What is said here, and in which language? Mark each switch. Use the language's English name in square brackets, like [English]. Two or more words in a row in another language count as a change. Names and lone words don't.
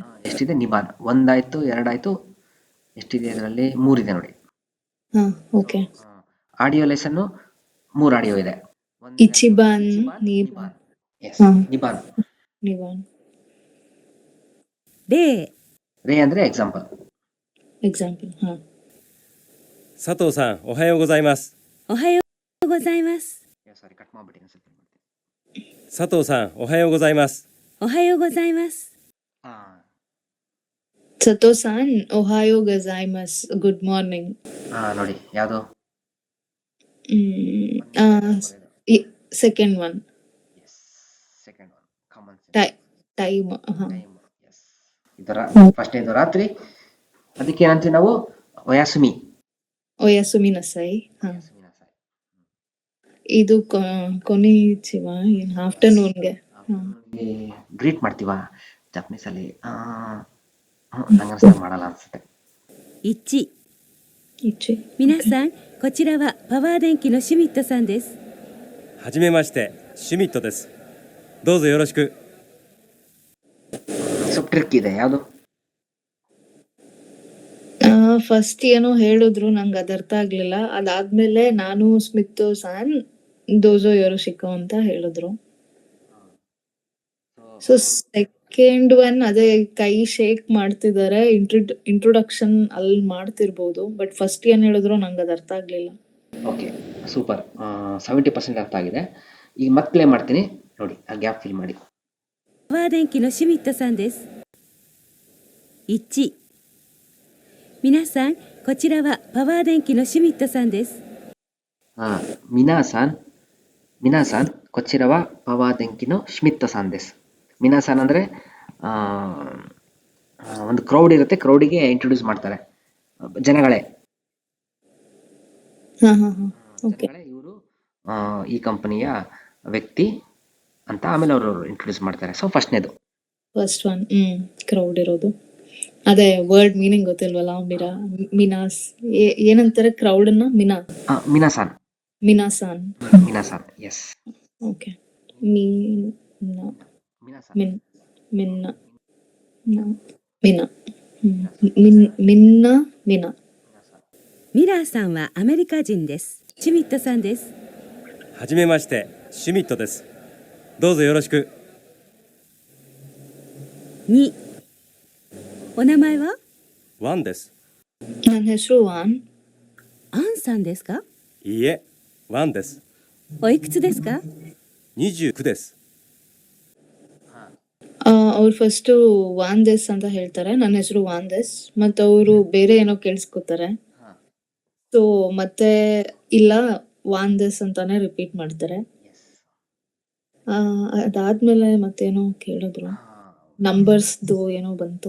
[Kannada] ಎಷ್ಟಿದೆ? ನಿಬಾನ್ 1 ಆಯ್ತು, 2 ಆಯ್ತು, ಎಷ್ಟಿದೆ ಇದರಲ್ಲಿ? 3 ಇದೆ ನೋಡಿ. ಓಕೆ. [English] audio lesson [Kannada] 3 ಆಡಿಯೋ ಇದೆ. [Japanese] 一番、二番. ಎಸ್, ನಿಬಾನ್. ನೀಬಾನ್. 0、 [Kannada] ರೇ ಅಂದ್ರೆ ಎಕ್ಸಾಂಪಲ್. ಎಕ್ಸಾಂಪಲ್. [Japanese] 佐藤さん、おはようございます。おはようございます。 [Kannada] ಸಾರಿ, ಕಟ್ ಮಾಡ್ಬಿಡಿ. [Japanese] 佐藤さん、おはようございます。おはようございます。佐藤さん、おはようございます, [English] good morning. [Kannada] ನೋಡಿ, ಯಾವುದು? [English] second one. second one, common sense. ಟೈಮ್. ಎಸ್. [Kannada] ಇದರ ಫಸ್ಟ್ನೇದು ರಾತ್ರಿ, ಅದಕ್ಕೆ ಏನಂತೀವಿ ನಾವು? ಒಯಾಸುಮಿ. ಒಯಾಸುಮಿನಸೈ. ಇದು ಕೊನಿಚಿವ, ಆಫ್ಟರ್ನೂನ್ಗೆ ಗ್ರೀಟ್ ಮಾಡ್ತೀವ ಜಪನೀಸ್ ಅಲ್ಲಿ. ನಂಗೆ ಮಾಡಲ್ಲ ಅನ್ಸುತ್ತೆ. 1、 ಇಚ್ಚಿ. [Japanese] 皆さん、こちらはパワー電機のシュミットさんです。はじめまして、シュミットです。どうぞよろしく。 [Kannada] ಸ್ವಲ್ಪ ಟ್ರಿಕ್ ಇದೆ. ಯಾವುದು? ಫಸ್ಟ್ ಏನೋ ಹೇಳಿದ್ರು, ನಂಗೆ ಅದು ಅರ್ಥ ಆಗ್ಲಿಲ್ಲ. ಅದಾದ್ಮೇಲೆ ನಾನು [Japanese] シュミットさん どうぞよろしく [Kannada] ಅಂತ ಹೇಳಿದ್ರು. ಸೊ [English] second one [Kannada] ಅದೇ ಕೈ ಶೇಕ್ ಮಾಡ್ತಿದ್ದಾರೆ, ಇಂಟ್ರೊಡಕ್ಷನ್ ಅಲ್ಲಿ ಮಾಡ್ತಿರ್ಬೋದು. ಬಟ್ ಫಸ್ಟ್ ಏನ್ ಹೇಳಿದ್ರು ನಂಗೆ ಅದು ಅರ್ಥ ಆಗ್ಲಿಲ್ಲ. ಓಕೆ, ಸೂಪರ್. 70% ಅರ್ಥ ಆಗಿದೆ. ಈಗ ಮತ್ತೆ ಪ್ಲೇ ಮಾಡ್ತೀನಿ, ನೋಡಿ, ಆ ಗ್ಯಾಪ್ ಫಿಲ್ ಮಾಡಿ. [Japanese] パワー電機のシュミットさんです。1、皆さん、こちらはパワー電機のシュミットさんです。皆さん、こちらはパワー電機のシュミットさんです. 皆さん [Kannada] ಅಂದರೆ ಒಂದು ಕ್ರೌಡ್ ಇರುತ್ತೆ, ಕ್ರೌಡಿಗೆ ಇಂಟ್ರೊಡ್ಯೂಸ್ ಮಾಡ್ತಾರೆ. ಜನಗಳೇ, ಇವರು ಈ ಕಂಪನಿಯ ವ್ಯಕ್ತಿ ಅಂತ ಆಮೇಲೆ ಅವರು ಇಂಟ್ರೊಡ್ಯೂಸ್ ಮಾಡ್ತಾರೆ. ಸೊ ಫಸ್ಟ್ನೇದು. [English] first one [Kannada] ಕ್ರೌಡ್ ಇರೋದು. ಅದೇ [English] word meaning [Kannada] ಗೊತ್ತಿಲ್ವಲ್ಲ. ಮಿನಾಸ್ ಏನಂತಾರೆ ಕ್ರೌಡ್ ಅನ್ನ? ಮಿನಾಸಾನ್. ಎಸ್. ಓಕೆ. [Japanese] ミラーさんはアメリカ人です。シュミットさんです。はじめまして、シュミットです。どうぞよろしく。 2、お名前はワンです。 [Kannada] ನನ್ನ ಹೆಸರು ವಾನ್. [Japanese] アンさんですか？いいえ、ワンです。おいくつですか 29です。 [Kannada] ಅವ್ರು ಫಸ್ಟ್ [Japanese] ワンです [Kannada] ಅಂತ ಹೇಳ್ತಾರೆ, ನನ್ನ ಹೆಸರು [Japanese] ワンです. [Kannada] ಮತ್ತೆ ಅವರು ಬೇರೆ ಏನೋ ಕೇಳಿಸ್ಕೊತಾರೆ. ಸೊ ಮತ್ತೆ ಇಲ್ಲ, [Japanese] ワンです [Kannada] ಅಂತಾನೆ ರಿಪೀಟ್ ಮಾಡ್ತಾರೆ. ಅದಾದ್ಮೇಲೆ ಮತ್ತೇನೋ ಕೇಳಿದ್ರು, ನಂಬರ್ಸ್ದು ಏನೋ ಬಂತು.